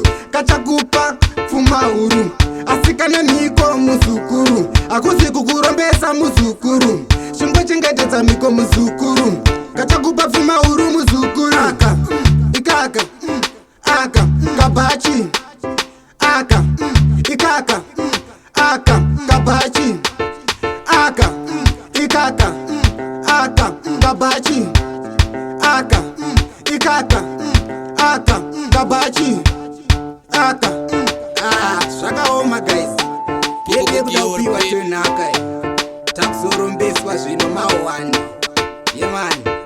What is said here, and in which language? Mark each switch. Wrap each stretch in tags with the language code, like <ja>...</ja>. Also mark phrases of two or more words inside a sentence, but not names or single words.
<sn>kachakupa pfuma huru, asi kana niko muzukuru, hakuzi kukurombesa muzukuru, chingochengetedza miko muzukuru, kachakupa pfuma huru muzukuru. Aka, ikaka, aka, kabhachi, aka, ikaka, Aka, mm, kabachi. Aka, mm, ikaka, mm, aka, mm, kabachi. Aka, mm, ikaka, mm, aka, mm, kabachi. Aka, mm, ah, zvakaoma, guys. Yede kuda kupiwa tenhaka, eh. Takuzorombeswa zvino mawani. Yemani.</sn>